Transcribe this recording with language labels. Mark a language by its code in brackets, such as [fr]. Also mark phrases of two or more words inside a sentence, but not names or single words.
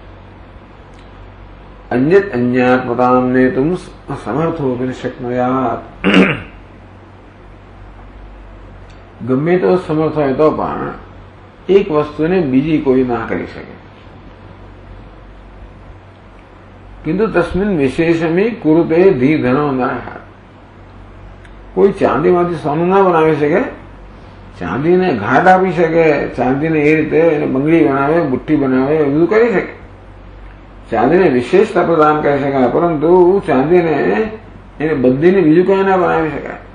[sa] અન્યત અન્યાત્મતામને તુમ સમર્થો શક્નોયાત. [gu] ગમે તો સમર્થ હોય તો પણ એક વસ્તુને બીજી કોઈ ના કરી શકે. [sa] किंतु तस्मिन् विशेषमी कुरुते धी धनो नरः। [gu] કોઈ ચાંદીમાંથી सोનું ના બનાવી શકે, ચાંદીને ઘાટ આપી શકે, ચાંદીને એ રીતે એને બંગડી બનાવે, બુટ્ટી બનાવે, એ બધું કરી શકે, ચાંદીને વિશેષતા પ્રદાન કરી શકાય, પરંતુ ચાંદીને એને બધીને બીજું કઈ ના બનાવી શકાય.